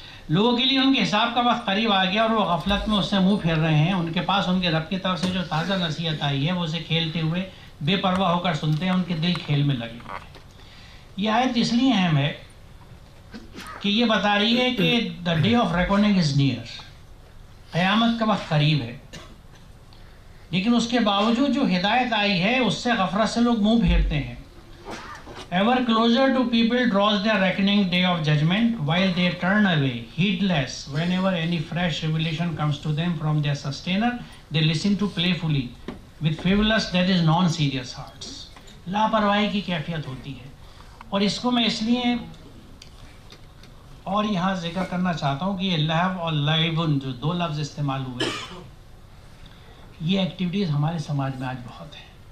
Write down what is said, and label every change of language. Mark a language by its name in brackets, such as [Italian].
[Urdu] لوگوں کے لیے ان کے حساب کا وقت قریب آ گیا اور وہ غفلت میں اس سے منہ پھیر رہے ہیں. ان کے پاس ان کے رب کی طرف سے جو تازہ نصیحت آئی ہے وہ اسے کھیلتے ہوئے بے پرواہ ہو کر سنتے ہیں. ان کے دل کھیل میں لگے ہوئے ہیں. یہ آیت اس لیے اہم ہے کہ یہ بتا رہی ہے کہ [English] The day of recording is near. [Urdu] قیامت کا وقت قریب ہے. لیکن اس کے باوجود جو ہدایت آئی ہے اس سے غفلت سے لوگ منہ پھیرتے ہیں. [English] Ever closer to people draws their reckoning day of judgment, while they turn away, heedless, whenever any fresh revelation comes to them from their sustainer, they listen to playfully, with frivolous, that is non-serious hearts. [Urdu] لاپرواہی کی کیفیت ہوتی ہے. اور اس کو میں اس لیے اور یہاں ذکر کرنا چاہتا ہوں کہ یہ لہو اور لعب جو دو لفظ استعمال ہوئے یہ ایکٹیویٹیز ہمارے سماج میں آج بہت ہیں.